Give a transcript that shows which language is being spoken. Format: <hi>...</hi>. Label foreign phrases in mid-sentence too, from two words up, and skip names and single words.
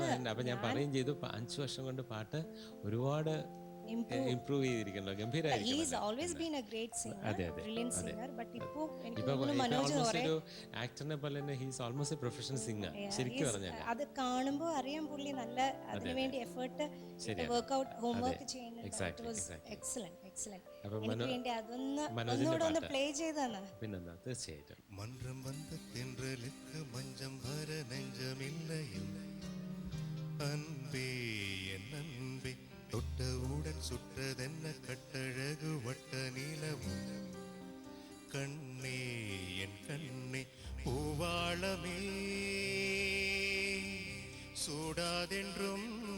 <ml>അപ്പൊ ഞാൻ പറയുകയും ചെയ്തു, 5 വർഷം കൊണ്ട് പാട്ട് ഒരുപാട് ഇംപ്രൂവ് ചെയ്തിരിക്കണല്ലോ, ഒരു ആക്ടറിനെ പോലെ തന്നെ</ml> <en>he's almost a professional singer.</en> <ml>ശരിക്കും പറഞ്ഞാൽ അത് കാണുമ്പോൾ അറിയാം പുള്ളി നല്ല അതിനുവേണ്ടി</ml> <en>effort, workout, homework</en> <ml>ചെയ്യുന്നുണ്ട്. പ്ലേ ചെയ്താണ്. പിന്നെന്താ, തീർച്ചയായിട്ടും.</ml> <ta>മന്ത്രം വந்த தென்றலுக்கு மஞ்சம் வர நெஞ்சமில்லையும் அன்பே என் அன்பே தொட்டவுடன் சுற்றதென்ன கட்டழகு வட்ட நிலவும் கண்ணே என் கண்ணே பூவாளமே சூடாதென்றும்</ta>